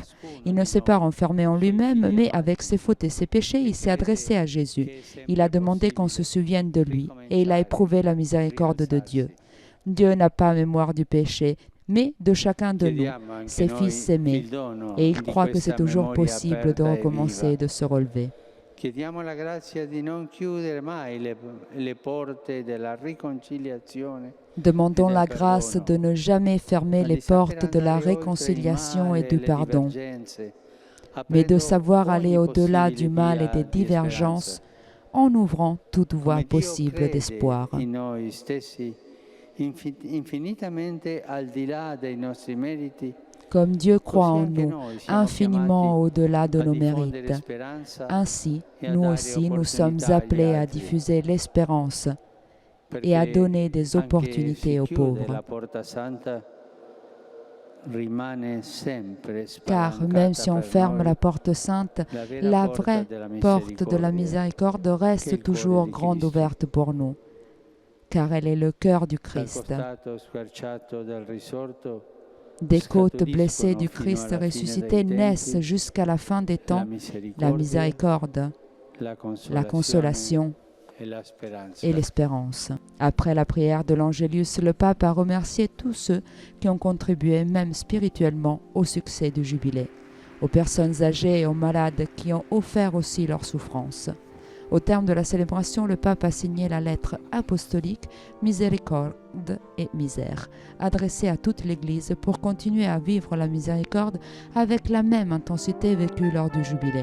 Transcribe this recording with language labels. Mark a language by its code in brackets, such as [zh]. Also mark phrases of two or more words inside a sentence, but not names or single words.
[fr] Il ne s'est pas renfermé en lui-même, mais avec ses fautes et ses péchés, il s'est adressé à Jésus. Il a demandé qu'on se souvienne de lui, et il a éprouvé la miséricorde de Dieu. Dieu n'a pas mémoire du péché, mais de chacun de nous, [it] Chiediamo anche [fr] ses [it] noi [fr] fils aimés. [it] il dono [fr] Et il [it] di [fr] croit que c'est [it] questa [fr] toujours [it] memoria [fr] possible de [it] aperta e [fr] recommencer et [it] viva. [fr] de se relever. [it] Chiediamo la grazia di non chiudere mai le porte della riconciliazione. [fr] Demandons et la [it] del [fr] grâce [it] perdono, [fr] de ne jamais fermer [it] ma [fr] les [it] di saper [fr] portes de la [it] andare oltre il [fr] réconciliation et [it] male, [fr] du [it] le [fr] pardon, [it] divergenze, [fr] mais de [it] aprendo [fr] savoir aller [it] ogni [fr] au-delà du [it] possibile [fr] mal et [it] via [fr] des [it] di [fr] divergences [it] speranza. [fr] en ouvrant toute voie [it] Come Dio [fr] possible [it] crede [fr] d'espoir. [it] in noi stessi, infinitamente al di là dei nostri meriti, [fr] Comme Dieu croit [it] così [fr] en [it] anche [fr] nous, [it] noi siamo [fr] infiniment [it] chiamati [fr] au-delà de [it] a [fr] nos [it] diffondere [fr] mérites. [it] speranza [fr] Ainsi, [it] e a [fr] nous [it] dare [fr] aussi, nous sommes [it] opportunità agli [fr] appelés à [it] altri, [fr] diffuser l'espérance et à [it] perché [fr] donner des [it] anche [fr] opportunités [it] si [fr] aux [it] chiude [fr] pauvres. [it] la porta santa, rimane sempre [fr] Car [it] spalancata [fr] même si on [it] per [fr] ferme [it] noi [fr] la porte sainte, [it] la vera [fr] la [it] porta [fr] vraie [it] della [fr] porte de la miséricorde [it] che è il [fr] reste [it] cuore [fr] toujours di grande [it] Cristo. [fr] ouverte pour nous, car elle est le cœur du [it] Dal [fr] Christ. [it] costato squarciato del risorto [fr] Des côtes blessées [it] scaturiscono [fr] du [it] fino [fr] Christ [it] alla fine [fr] ressuscité [it] dei [fr] naissent [it] tempi [fr] jusqu'à la fin des [it] la [fr] temps la miséricorde, la la consolation [it] e la speranza. [fr] et l'espérance. Après la prière de l'Angélus, le pape a remercié tous ceux qui ont contribué, même spirituellement, au succès du jubilé, aux personnes âgées et aux malades qui ont offert aussi leur souffrance. Au terme de la célébration, le pape a signé la lettre apostolique Miséricorde et Misère, adressée à toute l'Église pour continuer à vivre la miséricorde avec la même intensité vécue lors du jubilé.